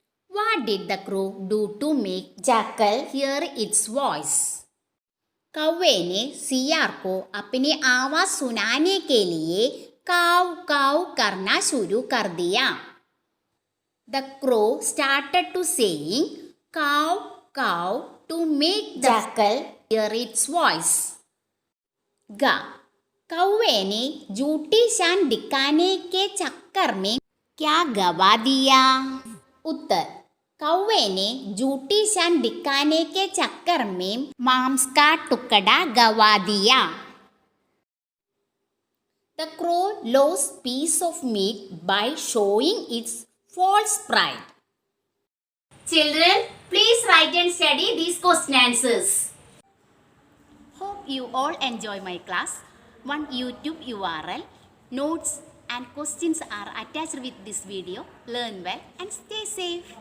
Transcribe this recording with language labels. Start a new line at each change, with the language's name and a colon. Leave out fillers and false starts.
English: What did the crow do to make jackal hear its voice?
Hindi: कौवे ने सियार को अपनी आवाज सुनाने के लिए काव काव करना शुरू कर दिया.
English: The crow started to saying cow cow to make jackal hear its voice.
Hindi: ग, कौवे ने झूठी शान दिखाने के चक्कर में क्या गवा दिया? उत्तर, कौवे ने झूठी शान दिखाने के चक्कर में मांस का टुकड़ा गवा दिया.
English: The crow lost piece of meat by showing its false pride. Children, please write and study these question answers. Hope you all enjoy my class. One YouTube URL, notes and questions are attached with this video. Learn well and stay safe.